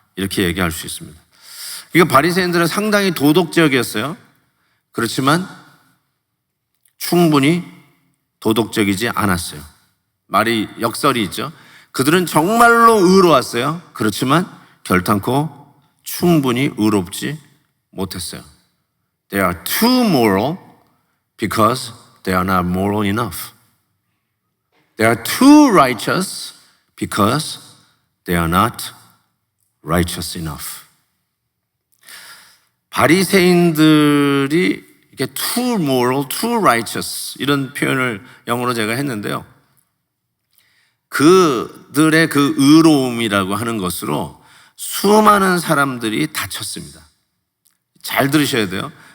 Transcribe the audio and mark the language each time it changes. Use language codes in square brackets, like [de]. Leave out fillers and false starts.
[ko] 이렇게 얘기할 수 있습니다. 그러니까 바리새인들은 상당히 도덕적이었어요. 그렇지만 충분히 도덕적이지 않았어요. 말이 역설이 있죠. 그들은 정말로 의로웠어요. 그렇지만 결단코 충분히 의롭지 못했어요. [en] They are too moral because they are not moral enough. They are too righteous because they are not righteous enough. [ko] 바리새인들이 이렇게 [en] too moral, too righteous [ko] 이런 표현을 영어로 제가 했는데요. 그들의 그 의로움이라고 하는 것으로 수많은 사람들이 다쳤습니다. 잘 들으셔야 돼요.